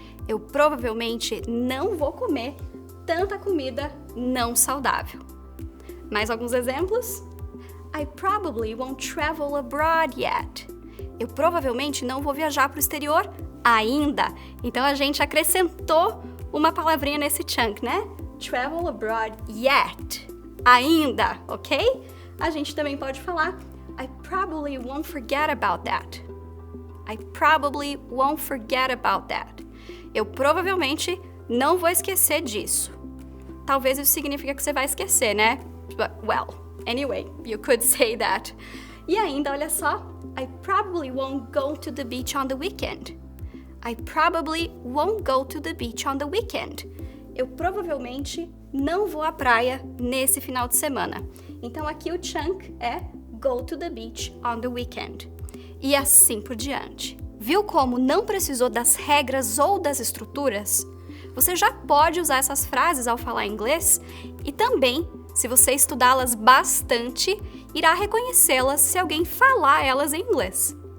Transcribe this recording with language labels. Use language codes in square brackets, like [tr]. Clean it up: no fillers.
[pt] Eu provavelmente não vou comer tanta comida não saudável. Mais alguns exemplos? [en] I probably won't travel abroad yet. [pt] Eu provavelmente não vou viajar para o exterior ainda. Então a gente acrescentou uma palavrinha nesse chunk, né? [en] Travel abroad yet. [pt] Ainda, ok? A gente também pode falar [en] I probably won't forget about that. I probably won't forget about that. [pt] Eu provavelmente não vou esquecer disso. talvez isso significa que você vai esquecer, né? [en] But, well, anyway, you could say that. [pt] E ainda, olha só, [en] I probably won't go to the beach on the weekend. I probably won't go to the beach on the weekend. [pt] Eu provavelmente não vou à praia nesse final de semana. Então aqui o chunk é [en] go to the beach on the weekend. [pt] E assim por diante. Viu como não precisou das regras ou das estruturas? Você já pode usar essas frases ao falar inglês e também, se você estudá-las bastante, irá reconhecê-las se alguém falar elas em inglês.